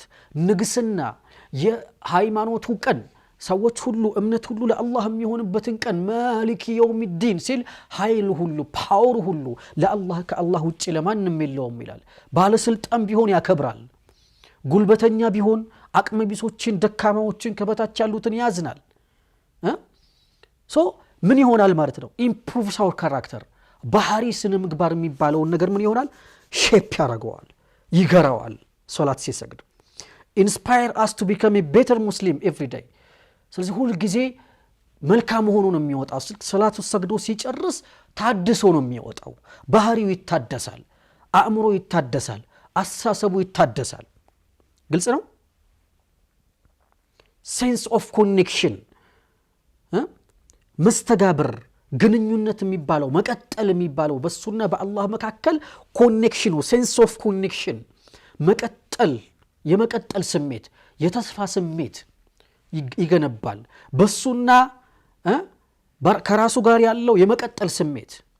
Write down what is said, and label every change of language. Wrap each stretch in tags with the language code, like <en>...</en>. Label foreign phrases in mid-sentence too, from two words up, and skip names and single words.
<am>ንግስና የሃይማኖቱ ቀን ሰዎች ሁሉ እምነት ሁሉ ለአላህ የሚሆንበትን ቀን</am> <ar>مالك يوم الدين</ar> <am>ሲል ኃይል ሁሉ ፓወር ሁሉ ለአላህ ከአላህ ውጪ ለማንም የለውም ይላል። ባለስልጣን ቢሆን ያከብራል፣ ጉልበተኛ ቢሆን አቅመ ቢሶችን ደካማዎችን ከበታች ያሉትን ያዝናል። ምን ይሆናል ማለት ነው?</am> <en>improves our character</en> <am>ባህሪ ስነ ምግባር የሚባለውን ነገር ምን ይሆናል? ሼፕ ያደርገዋል፣ ይገራዋል ሶላት ሲሰግድ።</am> <en>inspire us to become a better Muslim every day</en> <am>ስለዚህ ሁሉ ጊዜ መልካም ሆኖ ነው የሚወጣው ሰላቱ ሰግዶ ሲጨርስ ታድሶ ነው የሚወጣው ባህሪው ይታደሳል አእምሮ ይታደሳል አሳሰቡ ይታደሳል ግልጽ ነው</am> <en>sense of connection</en> <am>መስተጋብር ግንኙነት የሚባለው መቀጠል የሚባለው በሱና በአላህ መካከል ኮኔክሽኑ</am> <en>sense of connection</en> <am>መቀጠል የመቀጠል ስሜት የተስፋ ስሜት ይገነባል በሱና ከራሱ ጋር ያለው የመቀጠል ስሜት</am>